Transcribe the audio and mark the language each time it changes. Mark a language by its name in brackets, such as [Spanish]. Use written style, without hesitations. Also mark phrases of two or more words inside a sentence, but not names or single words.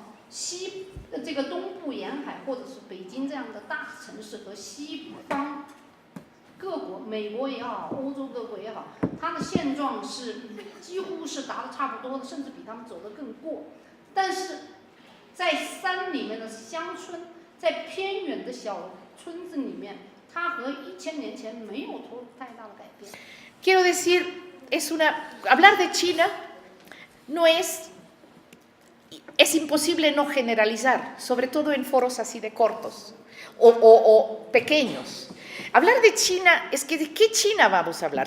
[Chinese] 这个东部沿海或者是北京这样的大城市和西方各国，美国也好，欧洲各国也好，它的现状是几乎是达得差不多的，甚至比他们走得更过。但是在山里面的乡村。在偏远的小村子里面，它和1000年前没有太大的改变。 [Spanish] Quiero decir, hablar de China no es imposible no generalizar, sobre todo en foros así de cortos o pequeños. Hablar de China es que ¿de qué China vamos a hablar?